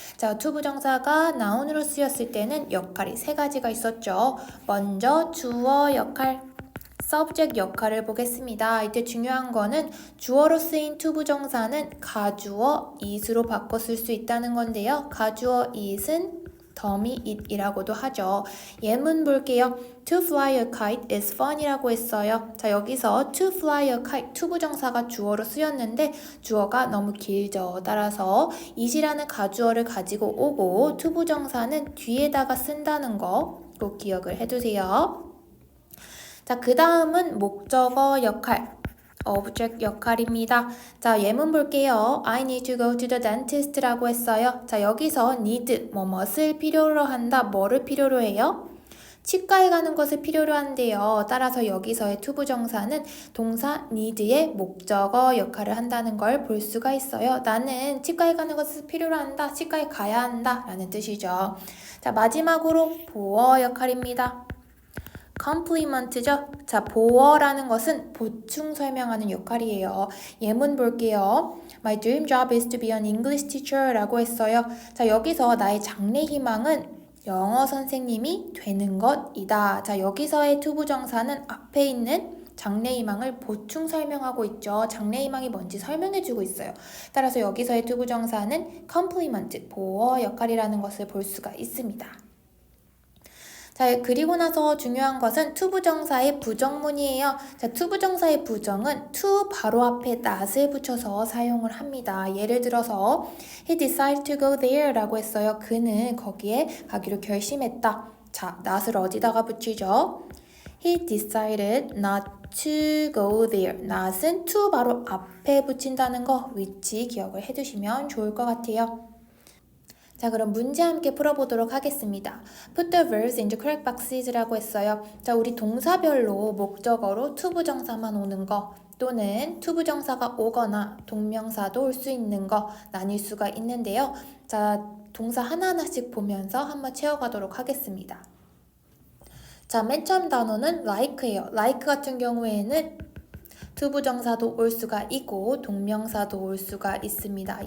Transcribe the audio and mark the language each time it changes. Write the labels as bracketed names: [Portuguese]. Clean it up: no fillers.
[Korean] 자, 투부정사가 나운으로 쓰였을 때는 역할이 세 가지가 있었죠. 먼저 주어 역할, subject 역할을 보겠습니다. 이때 중요한 거는 주어로 쓰인 투부정사는 가주어 it으로 바꿔 쓸 수 있다는 건데요. 가주어 it은 더미 it이라고도 하죠. 예문 볼게요. [English] To fly a kite is fun이라고 [Korean] 했어요. 자, 여기서 to fly a kite 투부정사가 주어로 쓰였는데 주어가 너무 길죠. 따라서 it이라는 가주어를 가지고 오고 투부정사는 뒤에다가 쓴다는 거 꼭 기억을 해두세요. 자, 그 다음은 목적어 역할, object 역할입니다. 자, 예문 볼게요. [English] I need to go to the dentist [Korean] 라고 했어요. 자, 여기서 need, 뭐뭇을 필요로 한다, 뭐를 필요로 해요? 치과에 가는 것을 필요로 한대요. 따라서 여기서의 투부정사는 동사 need의 목적어 역할을 한다는 걸 볼 수가 있어요. 나는 치과에 가는 것을 필요로 한다, 치과에 가야 한다 라는 뜻이죠. 자, 마지막으로 보어 역할입니다. complement죠. 자, 보어라는 것은 보충 설명하는 역할이에요. 예문 볼게요. [English] My dream job is to be an English teacher [Korean] 라고 했어요. 자, 여기서 나의 장래 희망은 영어 선생님이 되는 것이다. 자, 여기서의 투부정사는 앞에 있는 장래 희망을 보충 설명하고 있죠. 장래 희망이 뭔지 설명해주고 있어요. 따라서 여기서의 투부정사는 complement, 보어 역할이라는 것을 볼 수가 있습니다. 자, 그리고 나서 중요한 것은 투부정사의 부정문이에요. 자, 투부정사의 부정은 to 바로 앞에 not을 붙여서 사용을 합니다. 예를 들어서 [English] He decided to go there [Korean] 라고 했어요. 그는 거기에 가기로 결심했다. 자, not을 어디다가 붙이죠? [English] He decided not to go there. [Korean] not은 to 바로 앞에 붙인다는 거 위치 기억을 해두시면 좋을 것 같아요. 자, 그럼 문제 함께 풀어보도록 하겠습니다. [English] Put the verbs into correct boxes [Korean] 라고 했어요. 자, 우리 동사별로 목적어로 투부정사만 오는 거 또는 투부정사가 오거나 동명사도 올 수 있는 거 나뉠 수가 있는데요. 자, 동사 하나하나씩 보면서 한번 채워가도록 하겠습니다. 자, 맨 처음 단어는 like예요. like 같은 경우에는 투부정사도 올 수가 있고 동명사도 올 수가 있습니다.